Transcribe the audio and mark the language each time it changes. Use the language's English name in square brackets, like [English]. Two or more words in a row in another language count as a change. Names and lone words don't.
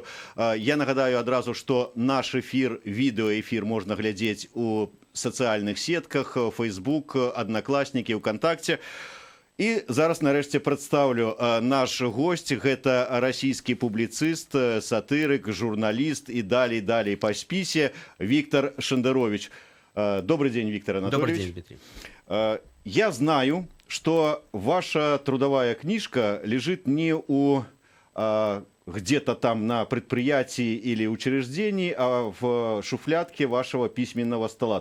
[Belarusian] Я нагадаю адразу, што наш эфір, відэаэфір можна глядзець у сацыяльных сетках, Facebook, Аднакласнікі, ВКонтакте. І зараз нарэшце прадстаўлю наш госць. Гэта расійскі публіцыст, сатырык, журналіст і далей па спісе Виктор Шендерович. [Russian] Добрый день, Виктор Анатольевич. Добрый день, Дмитрий. Я знаю, что ваша трудовая книжка лежит не у где-то там на предприятии или учреждении, а в шуфлядке вашего письменного стола.